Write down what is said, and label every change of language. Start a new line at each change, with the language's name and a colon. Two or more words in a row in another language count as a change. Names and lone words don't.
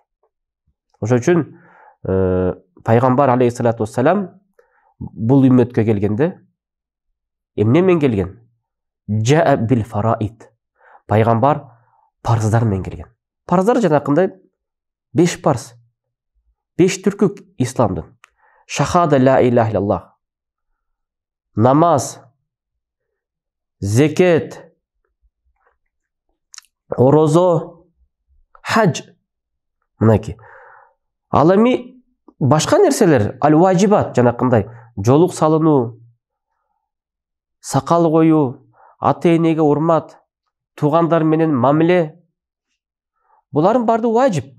Kyrgyz: Ошол үчүн пайгамбар
Arabic: عليه الصلاة والسلام
Kyrgyz: бул үммөткө келгенде эмне менен келген?
Arabic: جاء بالفرائض.
Kyrgyz: Пайгамбар парыздар менен келген. Парыздар жанакындай 5 парыз. 5 түркүк исламдын.
Arabic: شهادة لا إله إلا الله.
Kyrgyz: Намаз, зекет, орозо, хадж. Мынакей. Ал эми башка нерселер, ал-важибат жанакындай жолук салынуу, сакал коюу, ата-энеге урмат, туугандар менен мамиле, булардын баардыгы важип.